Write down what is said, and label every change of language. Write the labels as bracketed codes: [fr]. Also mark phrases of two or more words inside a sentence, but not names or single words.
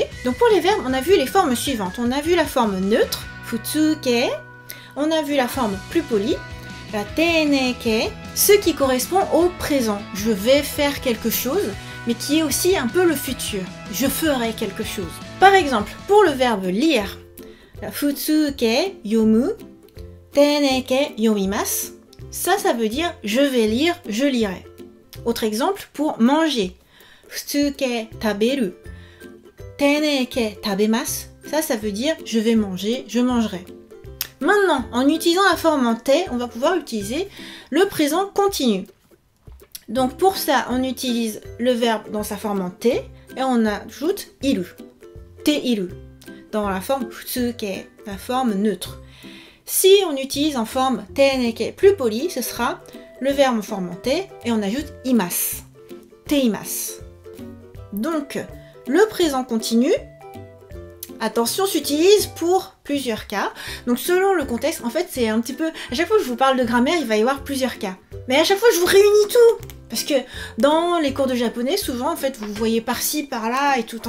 [fr] Donc pour les verbes, on a vu les formes suivantes. On a vu la forme neutre, futsuke, on a vu la forme plus polie, la teneke, ce qui correspond au présent. Je vais faire quelque chose, mais qui est aussi un peu le futur. Je ferai quelque chose. Par exemple, pour le verbe lire, la [ja] 普通形 読む、丁寧形 読みます. [fr] Ça veut dire je vais lire, je lirai. Autre exemple pour manger. [ja] 普通形 食べる、丁寧形 食べます. [fr] Ça veut dire je vais manger, je mangerai. Maintenant, en utilisant la forme en T, on va pouvoir utiliser le présent continu. Donc pour ça, on utilise le verbe dans sa forme en T et on ajoute iru. [ja] ている. [fr] Dans la forme futsuke, la forme neutre. Si on utilise en forme teneke plus poli, ce sera le verbe en forme en T et on ajoute imasu. [ja] ています. [fr] Donc, le présent continu, attention, s'utilise pour plusieurs cas. Donc selon le contexte, en fait c'est un petit peu... À chaque fois que je vous parle de grammaire, il va y avoir plusieurs cas. Mais à chaque fois je vous réunis tout. Parce que dans les cours de japonais, souvent en fait vous voyez par-ci, par-là et tout.